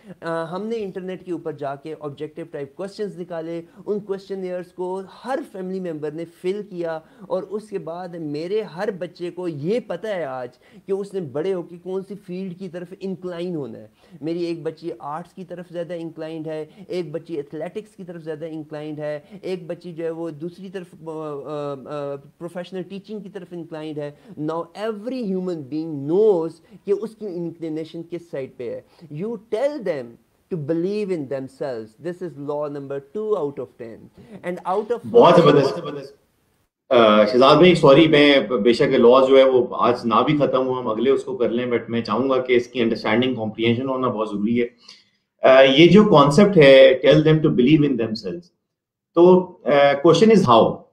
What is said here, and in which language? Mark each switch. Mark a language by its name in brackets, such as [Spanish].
[Urdu] ہم نے انٹرنیٹ کے اوپر جا کے آبجیکٹیو ٹائپ کوسچنز نکالے, ان کوسچنیئرز کو ہر فیملی ممبر نے فل کیا, اور اس کے بعد میرے ہر بچے کو یہ پتہ ہے آج کہ اس نے بڑے ہو کے کون سی فیلڈ کی طرف انکلائن ہونا ہے. میری ایک بچی آرٹس کی طرف زیادہ انکلائنڈ ہے, ایک بچی ایتھلیٹکس کی طرف زیادہ انکلائنڈ ہے, ایک بچی جو ہے وہ دوسری طرف پروفیشنل ٹیچنگ کی طرف انکلائنڈ ہے. [English] now every human being knows [Urdu] کہ اس کی انکلینیشن کس سائڈ پہ ہے. [English] You tell them to believe in themselves. This is law number 2 out of 10. And out of 4. [Urdu] بہت زبردست. شہزاد بھائی سوری, میں بے شک لاز جو ہے وہ آج نہ بھی ختم ہو, ہم اگلے اس کو کر لیں, بٹ میں چاہوں گا کہ اس کی انڈرسٹینڈنگ کمپریہنشن ہونا بہت ضروری ہے. یہ جو کانسیپٹ ہے [English] Tell them to believe in themselves, تو question is how.